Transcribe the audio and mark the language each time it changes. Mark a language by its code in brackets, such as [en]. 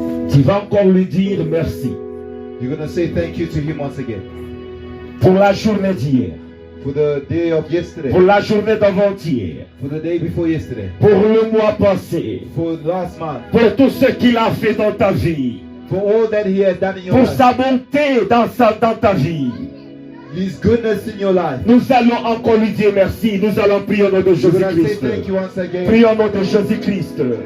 [fr] Tu vas encore lui dire merci. [en] You're going to say thank you to him once again. [fr] Pour la journée d'hier. [en] For the day of yesterday. [fr] Pour la journée d'avant-hier. [en] For the day before yesterday. [fr] Pour le mois passé. [en] For last month. [fr] Pour tout ce qu'il a fait dans ta vie. [en] For all that he has done in your [fr] pour [en] life. [fr] Sa bonté dans ta vie. [en] His goodness in your life. [fr] Nous allons encore lui dire merci. Nous allons prier au nom de Jésus-Christ. Prions au nom de Jésus-Christ.